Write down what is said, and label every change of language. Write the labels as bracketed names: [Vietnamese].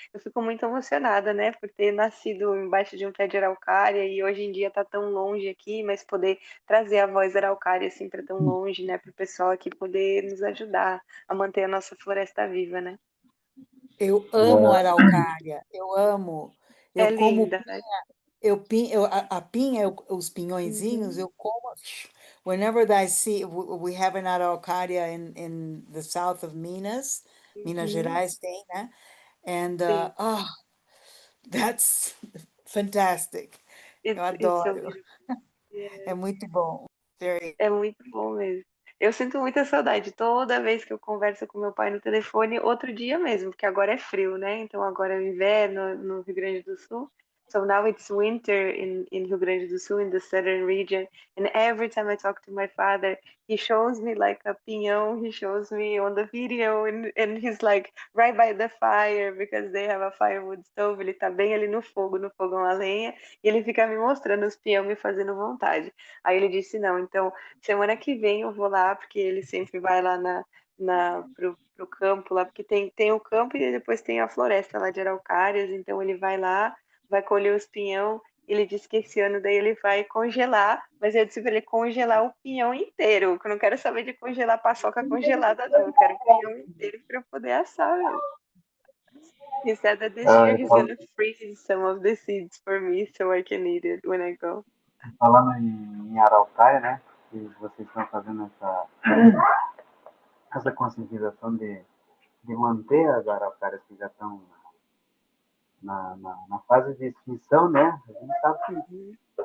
[Portuguese] Eu fico muito emocionada, né, por ter nascido embaixo de um pé de araucária e hoje em dia está tão longe aqui, mas poder trazer a voz da araucária assim para tão longe, né, para o pessoal aqui poder nos ajudar a manter a nossa floresta viva, né? Eu amo araucária, eu amo. É Eu como linda, né? a pinha, os pinhõezinhos, Uhum, eu como. [English] Whenever I see, we have an araucaria in the south of Minas, Minas uhum, [Portuguese] Gerais tem, né? And sim. [English] that's fantastic. Eu It's so beautiful. [Portuguese] É muito bom. Very. É muito bom mesmo. Eu sinto muita saudade toda vez que eu converso com meu pai no telefone, outro dia mesmo, porque agora é frio, né? Então agora é inverno no Rio Grande do Sul. [English] So now it's winter in Rio Grande do Sul, in the southern region. And every time I talk to my father, he shows me like a pinhão, he shows me on the video, and he's like right by the fire, because they have a firewood stove. [Portuguese] Ele tá bem ali no fogo, no fogão a lenha, e ele fica me mostrando os pinhão, me fazendo vontade. Aí ele disse, não, então semana que vem eu vou lá, porque ele sempre vai lá pro campo lá, porque tem o campo e depois tem a floresta lá de araucárias, então ele vai lá, vai colher os pinhão. Ele disse que esse ano daí ele vai congelar, mas eu disse para ele congelar o pinhão inteiro, que eu não quero saber de congelar paçoca congelada, não. Eu quero o pinhão inteiro para eu poder assar mesmo. [English] He said that this year Ah, he's gonna freeze some of the seeds for me so I can eat it when I go. [Portuguese] falando em araucária, né? Que vocês estão fazendo essa conscientização de manter as araucárias que já estão na fase de extinção, né? A gente sabe Uhum.